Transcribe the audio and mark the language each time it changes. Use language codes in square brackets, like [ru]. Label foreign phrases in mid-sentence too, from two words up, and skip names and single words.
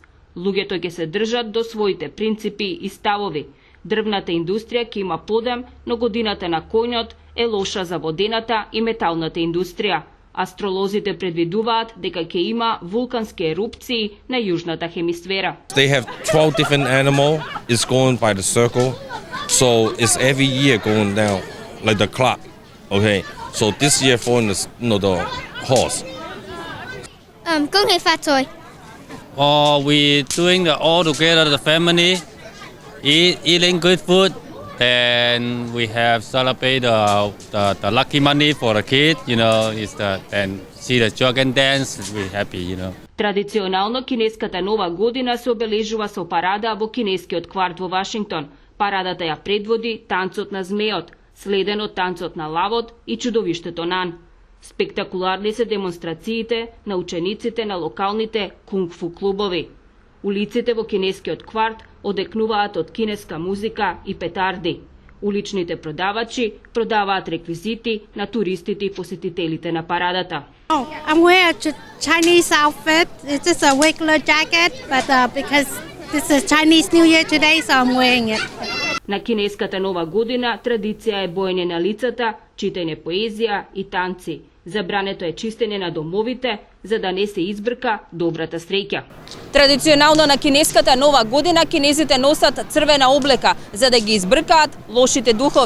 [mk] Луѓето ќе се држат до своите принципи и ставови. Дрвната индустрија ќе има подем, но годината на коњот е лоша за водената и металната индустрија. Астролозите предвидуваат дека ќе има вулкански ерупции на јужната хемисфера. [en] They have 12 different animals. It's going by the circle, so it's every year going down like the clock. Okay, so this year for the horse. [zh] 恭喜發財. [en] We doing all together the family, eating good food. Then we have celebrate the lucky money for the kid, and see the dragon dance. We're happy, [mk] Традиционално кинеската нова година се обележува со парада во кинескиот кварт во Вашингтон. Парадата ја предводи танцот на змејот, следен од танцот на лавот и чудовиштето Нан. Спектакуларни се демонстрациите на учениците на локалните кунг-фу клубови. Улиците во кинескиот кварт одекнуваат од кинеска музика и петарди. Уличните продавачи продаваат реквизити на туристите и посетителите на парадата. [en] I'm wearing a Chinese outfit. It's just a regular jacket, but because this is Chinese New Year today, so I'm wearing it. [mk] На кинеската нова година традиција е боење на лицата, читање поезија и танци. Забрането е чистење на домовите, за да не се избрка добрата среќа. Традиционално на кинеската нова година кинезите носат црвена облека, за да ги избркаат лошите духови.